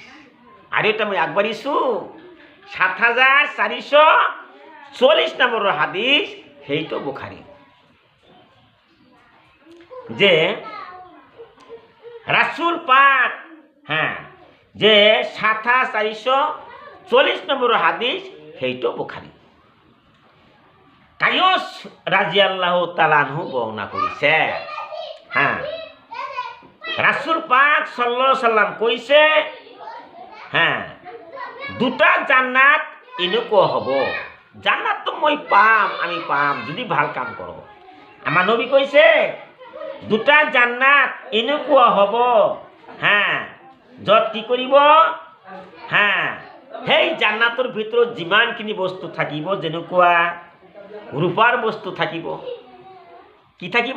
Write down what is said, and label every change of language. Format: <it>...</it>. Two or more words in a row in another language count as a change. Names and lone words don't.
<as>আৰু এটা মই আগবাঢ়িছো ৭৪৪৪ নম্বৰৰ হাদিছ, সেইটো বুখাৰী। যে রাসূল পাক যে ৭৪৪৪ নম্বৰৰ হাদিছ, সেইটো বুখাৰী। কায়স</as> <ar>رضي الله تعالى عنه</ar> <as>বৰ্ণনা কৰিছে। রাসূল পাক</as> <ar>صلى الله عليه وسلم</ar> <as>কৈছে, দুটা জান্নাত এনেকুৱা হ'ব, জান্নাতটো মই পাম, আমি পাম যদি ভাল কাম কৰোঁ। আমাৰ নবী কৈছে, দুটা জান্নাত এনেকুৱা হ'ব, য'ত কি কৰিব, সেই জান্নাতৰ ভিতৰত যিমানখিনি বস্তু থাকিব, যেনেকুৱা ৰূপাৰ বস্তু থাকিব, কি থাকিব?</as>